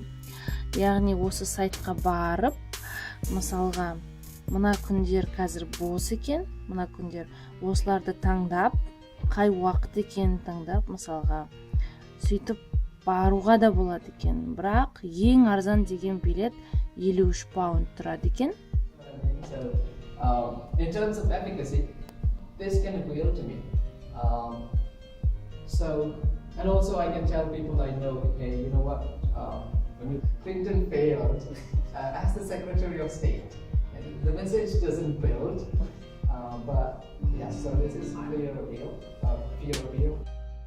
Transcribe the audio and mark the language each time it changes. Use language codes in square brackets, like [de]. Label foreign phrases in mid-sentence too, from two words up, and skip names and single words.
[kk] Яғни осы сайтқа барып, мысалға мына күндер қазір бос екен, мына күндер осыларды таңдап, қай уақыт екенін таңдап, мысалға сөйтіп баруға да болады екен. Бірақ ең арзан деген билет 53 паунд тұрады екен. [en] In terms of efficacy, this can appeal to me. And also I can tell people I know, hey, you know what? When Clinton failed as the Secretary of State, the message doesn't build, but yeah, so this is fear appeal.